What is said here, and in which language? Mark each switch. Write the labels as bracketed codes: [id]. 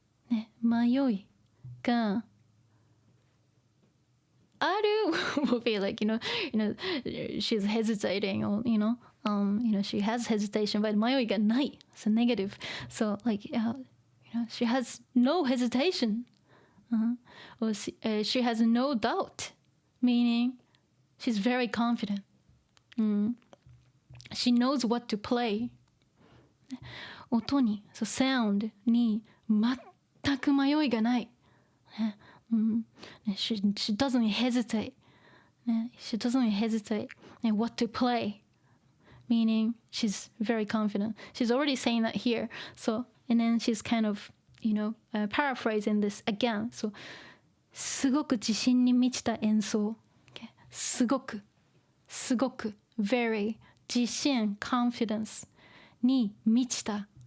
[ja] ね、迷いがある [en] will be like she's hesitating or she has hesitation, but [ja] 迷いがない [en] it's a negative, so like she has no hesitation, or she has no doubt, meaning she's very confident. She knows what to play. [ja] 音に [en] so sound [ja] に全く迷いがない。 [en] She doesn't hesitate. She doesn't hesitate what to play. Meaning she's very confident. She's already saying that here. So, and then she's kind of, paraphrasing this again. [ja] So, すごく自信に満ちた演奏。Okay? すごく、very, 自信、confidence に満ちた。